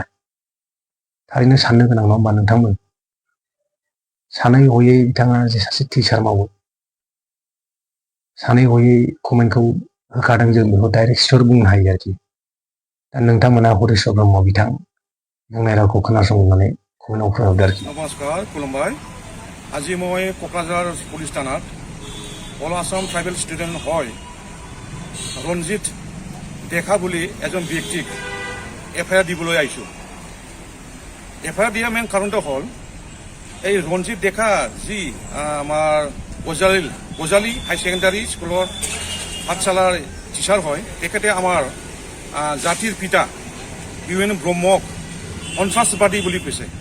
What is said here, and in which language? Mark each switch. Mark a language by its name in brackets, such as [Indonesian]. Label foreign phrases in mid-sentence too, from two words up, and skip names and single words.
[Bodo] थारैनो साननो गोनां, नङा होमबा नोंथांमोन। सानै हयै बिथाङा जे सासे टिचार मावो, सानै हयै कमेन्टखौ होखादों। जों बेखौ [English] direct share [Bodo] बुंनो हायो आरोखि। दा नोंथांमोना हरिश्वर ब्रह्म बिथां बुंनाय रावखौ खोनासंनानै कमेन्टआव फोरमायहरदो आरोखि। नमस्कार, खुलुमबाय। [Assamese] আজি মই কোকৰাঝাৰ পুলিচ থানাত অল আসাম ট্ৰাইবেল ষ্টুডেণ্ট হয় ৰঞ্জিত ডেকা বুলি এজন ব্যক্তিক FIR দিবলৈ আহিছোঁ। FIR দিয়া মেইন কাৰণটো হ'ল এই ৰঞ্জিত ডেকা যি আমাৰ গজালি হাই ছেকেণ্ডাৰী স্কুলৰ পাঠশালাৰ টিচাৰ হয়, তেখেতে আমাৰ জাতিৰ পিতা UN ব্ৰহ্মক সন্ত্ৰাসবাদী বুলি কৈছে।